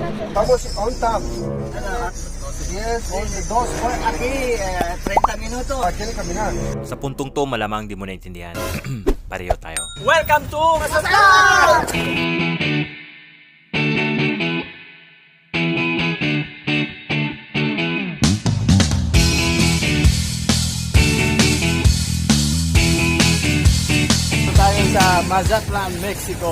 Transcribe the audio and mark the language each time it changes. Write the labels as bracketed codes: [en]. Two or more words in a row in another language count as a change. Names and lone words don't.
[es] Estamos [en] on time. [tl] Ano? [en] Yes, 2 por [es] Aquí, 30 minutos. quiere caminar. [tl] Sa puntong to, malamang di mo naintindihan. Pareho tayo. [en] Welcome to Masasal! [tl] Tayo sa Mazatlan, Mexico.